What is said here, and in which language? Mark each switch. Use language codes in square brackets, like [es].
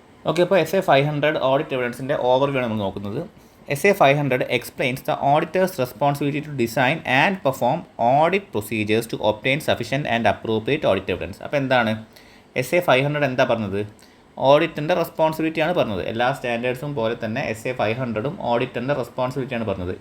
[ml] Okay, അപ്പോൾ SA 500 audit എവിഡൻസിൻ്റെ overview ആണ് നമ്മൾ നോക്കുന്നത്. [en] SA 500 explains the auditor's responsibility to design and perform audit procedures to obtain sufficient and appropriate audit evidence. [ml] അപ്പോൾ എന്താണ് SA 500 എന്താ പറഞ്ഞത്? ഓഡിറ്റിൻ്റെ റെസ്പോൺസിബിലിറ്റിയാണ് പറഞ്ഞത്. എല്ലാ സ്റ്റാൻഡേർഡ്സും പോലെ തന്നെ SA 500ഉം ഓഡിറ്റിൻ്റെ റെസ്പോൺസിബിലിറ്റിയാണ് പറഞ്ഞത്.